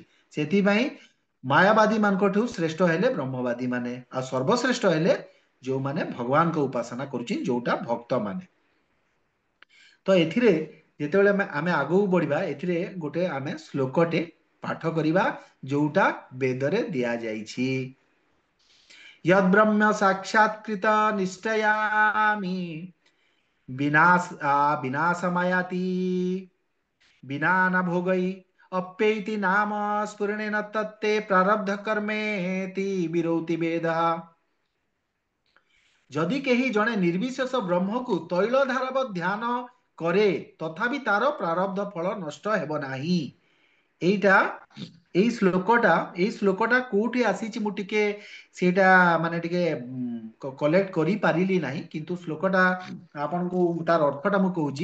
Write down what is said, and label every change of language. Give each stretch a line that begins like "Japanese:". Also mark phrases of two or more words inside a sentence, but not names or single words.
Odia: ସେଥିପାଇଁ ମାୟାବାଦୀ ମାନଙ୍କଠୁ ଶ୍ରେଷ୍ଠ ହେଲେ ବ୍ରହ୍ମବାଦୀ ମାନେ, ଆଉ ସର୍ବଶ୍ରେଷ୍ଠ ହେଲେ ଯୋଉମାନେ ଭଗବାନଙ୍କ ଉପାସନା କରୁଛି, ଯୋଉଟା ଭକ୍ତ ମାନେ। ତ ଏଥିରେ ଯେତେବେଳେ ଆମେ ଆଗକୁ ବଢିବା, ଏଥିରେ ଗୋଟେ ଆମେ ଶ୍ଲୋକଟେ ପାଠ କରିବା, ଯୋଉଟା ବେଦରେ ଦିଆଯାଇଛି।
Sanskrit: यद्ब्रह्म साक्षात्कृत निष्ठयामि विनाशमयाति विना न भोगै अप्यैति नाम स्फुरणेन तत्ते प्रारब्ध कर्मेति विरोति वेदः।
Odia: ଯଦି କେହି ଜଣେ ନିର୍ବିଶେଷ ବ୍ରହ୍ମକୁ ତୈଳ ଧାରାବତ୍ ଧ୍ୟାନ କରେ, ତଥାପି ତାର ପ୍ରାରବ୍ଧ ଫଳ ନଷ୍ଟ ହେବ ନାହିଁ। ଏଇଟା ଏଇ ଶ୍ଲୋକଟା କୋଉଠି ଆସିଛି, ମୁଁ ଟିକେ ସେଇଟା ମାନେ ଟିକେ କଲେକ୍ଟ କରିପାରିଲି ନାହିଁ, କିନ୍ତୁ ଶ୍ଲୋକଟା ଆପଣଙ୍କୁ ତାର ଅର୍ଥଟା ମୁଁ କହୁଛି।